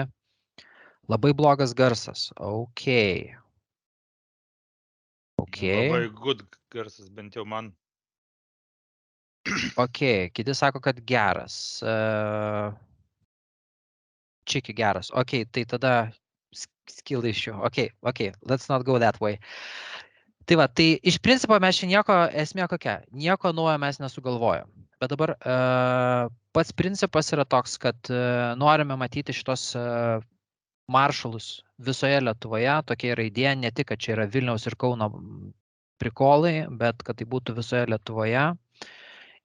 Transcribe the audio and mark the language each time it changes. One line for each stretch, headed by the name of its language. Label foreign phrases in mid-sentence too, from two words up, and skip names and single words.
Lithuanian: Labai blogas garsas. Ok. Labai good garsas, bent jau man. Ok, kiti sako, kad geras. Čiki geras. Ok, tai tada
English: skill issue. Ok, let's not go that way.
Lithuanian: Tai va, tai iš principo mes čia esmė kokia, nieko naujo mes nesugalvojom. Bet dabar pats principas yra toks, kad norime matyti šitos maršalus visoje Lietuvoje, tokia yra idėja, ne tik, kad čia yra Vilniaus ir Kauno prikolai, bet kad tai būtų visoje Lietuvoje.